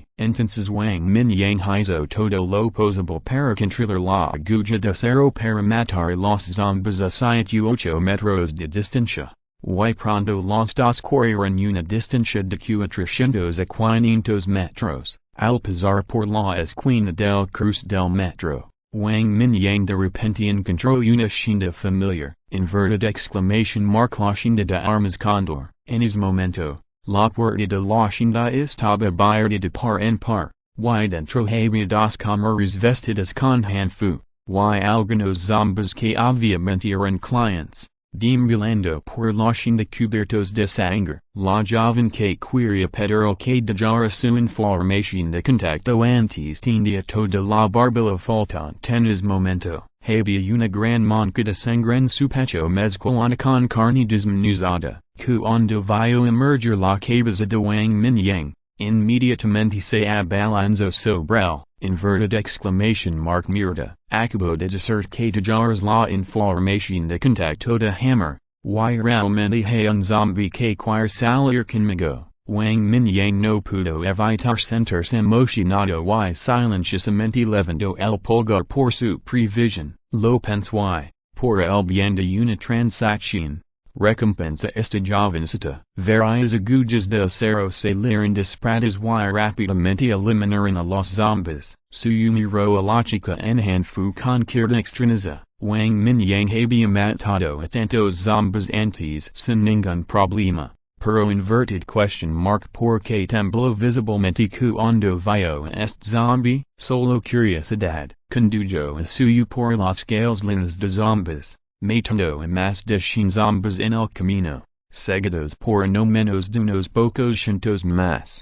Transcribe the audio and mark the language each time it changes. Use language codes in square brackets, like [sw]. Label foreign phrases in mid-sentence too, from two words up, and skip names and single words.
[es] Entonces Wang Mingyang hizo todo lo posible para controlar la aguja de acero para matar los zombies a 8 metros de distancia. Y pronto los dos corrieron una distancia de 400 a 500 metros. Al pasar por la esquina del cruce del metro, Wang Mingyang de repente encontró una senda familiar, [en] inverted exclamation mark [es] la senda de armas condor. En ese momento, la puerta de la senda estaba abierta de par en par, y dentro había 2 cámaras vestidas con hanfu, y algunos zombies que obviamente eran clientes. Deambulando por la senda cubiertos de sangre, la joven que quería pedir que dejara su información de contacto antes tenía toda la barbilla faltante en ese momento. Había una gran mancha de sangre en su pecho mezclada con carne desmenuzada. Cuando vio emerger la cabeza de Wang Mingyang, inmediatamente se abalanzó sobre él. [en] Inverted exclamation mark mierda. [es] Acabo de decir que dejaras la información de contacto de hammer. Y realmente hay un zombie que quiere salir conmigo. Wang Mingyang no pudo evitar sentirse emocionado y silenciosamente levantó el pulgar por su prevision. Lo pensó y, por el bien de una transacción, recompensa esta jovencita. Varias agujas de acero salieron disparadas y rápidamente eliminaron a los zombies. Suyo miró a la chica en hanfu con cara extrañeza. Wang Mingyang había matado a tantos zombies antes sin ningún problema. Pero [en] inverted question mark [es] porque tembló visiblemente cuando vio a este zombie. Solo curiosidad, condujo a suyo por las calles llenas de zombies, matando a más de 100 zombies en el camino, seguidos por no menos de unos pocos cientos más.